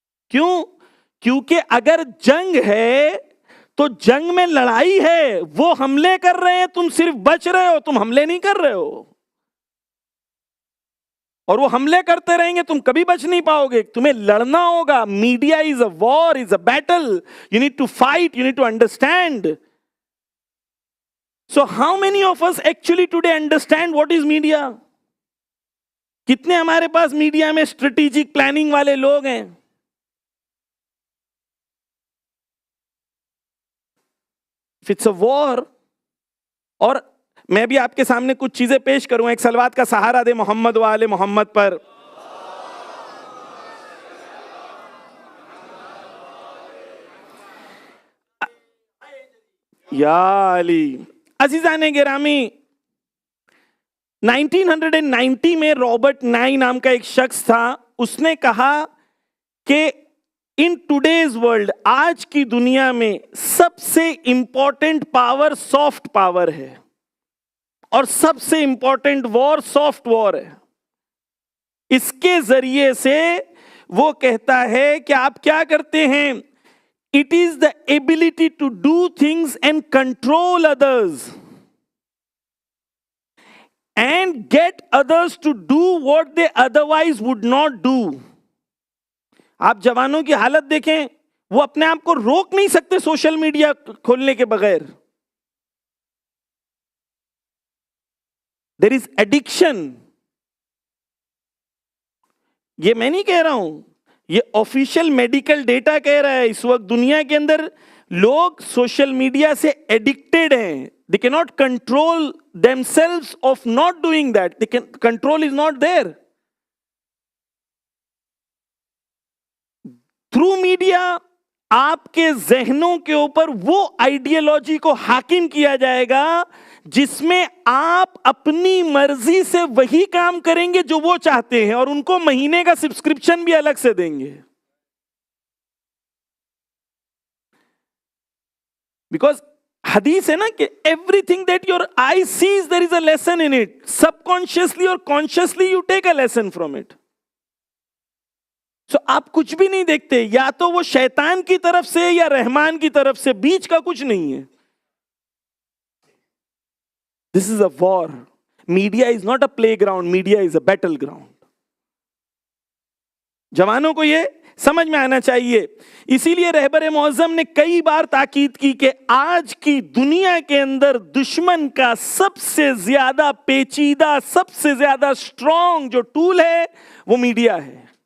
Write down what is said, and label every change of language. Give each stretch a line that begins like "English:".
Urdu: کیوں؟ کیونکہ اگر جنگ ہے تو جنگ میں لڑائی ہے، وہ حملے کر رہے ہیں، تم صرف بچ رہے ہو، تم حملے نہیں کر رہے ہو، اور وہ حملے کرتے رہیں گے، تم کبھی بچ نہیں پاؤ گے، تمہیں لڑنا ہوگا۔
English: Media is a war, is a battle, you need to fight, you need to understand. So how many of us actually today understand what is media?
Urdu: کتنے ہمارے پاس میڈیا میں اسٹریٹجک پلاننگ والے لوگ ہیں؟
English: If it's a war,
Urdu: اور میں بھی آپ کے سامنے کچھ چیزیں پیش کروں. ایک صلوات کا سہارا دے محمد و آل محمد پر. یا علی. عزیزان گرامی، 1990 میں رابرٹ نائی نام کا ایک شخص تھا. اس نے کہا کہ
English: in today's world,
Urdu: آج کی دنیا میں سب سے امپورٹنٹ پاور سافٹ پاور ہے، اور سب سے امپورٹنٹ وار سافٹ وار ہے. اس کے ذریعے سے وہ کہتا ہے کہ آپ کیا کرتے ہیں؟
English: It is the ability to do things and control others and get others to do what they otherwise would not do.
Urdu: آپ جوانوں کی حالت دیکھیں، وہ اپنے آپ کو روک نہیں سکتے سوشل میڈیا کھولنے کے بغیر.
English: There is addiction.
Urdu: یہ میں نہیں کہہ رہا ہوں، یہ آفیشیل میڈیکل ڈیٹا کہہ رہا ہے. اس وقت دنیا کے اندر لوگ سوشل میڈیا سے ایڈکٹیڈ ہیں.
English: They cannot control themselves of not doing that. Control is not there. Through media
Urdu: آپ کے ذہنوں کے اوپر وہ آئیڈیالوجی کو حاکم کیا جائے گا جس میں آپ اپنی مرضی سے وہی کام کریں گے جو وہ چاہتے ہیں، اور ان کو مہینے کا سبسکرپشن بھی الگ سے دیں گے.
English: because
Urdu: حدیث ہے نا کہ
English: Everything that your eye sees there is a lesson in it. Subconsciously اور consciously you take a lesson from it.
Urdu: سو آپ کچھ بھی نہیں دیکھتے، یا تو وہ شیطان کی طرف سے یا رحمان کی طرف سے، بیچ کا کچھ نہیں ہے.
English: This is a war. Media is not a playground. Media is a battleground.
Urdu: جوانوں کو یہ سمجھ میں آنا چاہیے. اسی لیے رہبر معظم نے کئی بار تاکید کی کہ آج کی دنیا کے اندر دشمن کا سب سے زیادہ پیچیدہ، سب سے زیادہ اسٹرانگ جو ٹول ہے وہ میڈیا ہے.